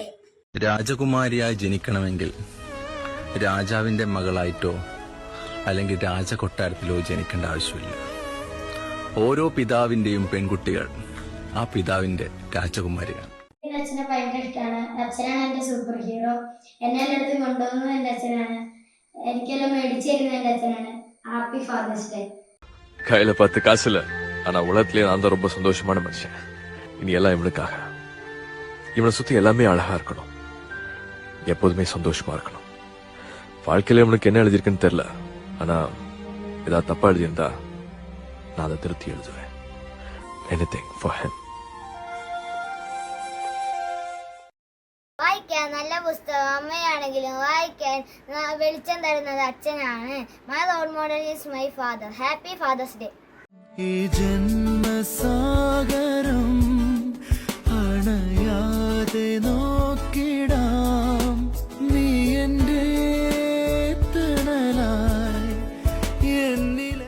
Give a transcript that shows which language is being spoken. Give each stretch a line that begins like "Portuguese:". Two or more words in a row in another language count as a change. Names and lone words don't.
Malayalam: രാജകുമാരിയായി ജനിക്കണമെങ്കിൽ രാജാവിന്റെ മകളായിട്ടോ അല്ലെങ്കിൽ രാജകൊട്ടാരത്തിലോ ജനിക്കേണ്ട ആവശ്യമില്ല. ഓരോ പിതാവിന്റെയും പെൺകുട്ടികൾ ആ പിതാവിന്റെ രാജകുമാരിയാണ്. അച്ഛനെ ഭയങ്കര ഇഷ്ടമാണ്. അച്ഛനാണ് എന്റെ
English: super hero.
Malayalam: എന്നെ എല്ലായിടത്തും കൊണ്ടുപോകുന്നത് എന്റെ അച്ഛനാണ്. എനിക്കെല്ലാം മേടിച്ചു തരുന്നത് എന്റെ അച്ഛനാണ്.
English: Happy Father's Day.
Tamil: கையில 10 காசு இல்ல, ஆனா உலகத்திலேயே நான் தான் ரொம்ப சந்தோஷமான மனுஷன். இனி எல்லாம் இவனுக்காக. இவனை சுத்தி எல்லாமே அழகா இருக்கணும், எப்போதுமே சந்தோஷமா இருக்கணும். வாழ்க்கையில இவனுக்கு என்ன எழுதியிருக்குன்னு தெரியல, ஆனா ஏதாவது தப்பா எழுதியிருந்தா நான் அதை திருத்தி எழுதுவேன்.
English: Anything for him.
Malayalam: വായിക്കാൻ നല്ല പുസ്തകം അമ്മയാണെങ്കിലും വായിക്കാൻ വെളിച്ചം തരുന്നത് അച്ഛനാണ്.
English: My role model is my father. Happy Father's Day.
Malayalam: ഈ ജന്മസാഗരം അണയാതെ നോക്കിടാം, നീ എൻ്റെ തണലായി എന്നിലെ.